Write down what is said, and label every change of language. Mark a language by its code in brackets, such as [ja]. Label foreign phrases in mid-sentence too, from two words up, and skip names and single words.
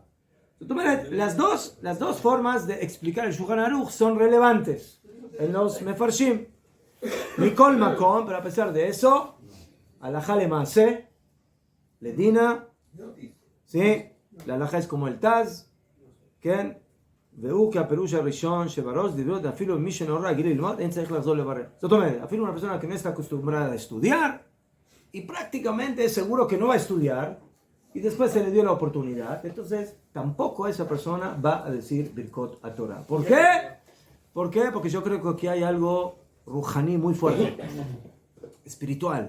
[es] Las dos formas de explicar el Shulchan Aruch son relevantes en los Mefarshim. [he] מכל מקום, [es] pero a pesar de eso, [he] הלכה למעשה, לדינא, [es] ¿sí? La alajá es como el Taz, ¿ken? [he] והוא כהפירוש הראשון שבראש דברות אפילו מי שאינו רגיל ללמוד אין צריך לחזור לברר. זאת אומרת, אפילו [es] una persona que no está acostumbrada a estudiar y prácticamente es seguro que no va a estudiar y después se le dio la oportunidad, entonces tampoco esa persona va a decir Birkot Torah. ¿Por qué? ¿Por qué? Porque yo creo que aquí hay algo ruhaní muy fuerte, espiritual.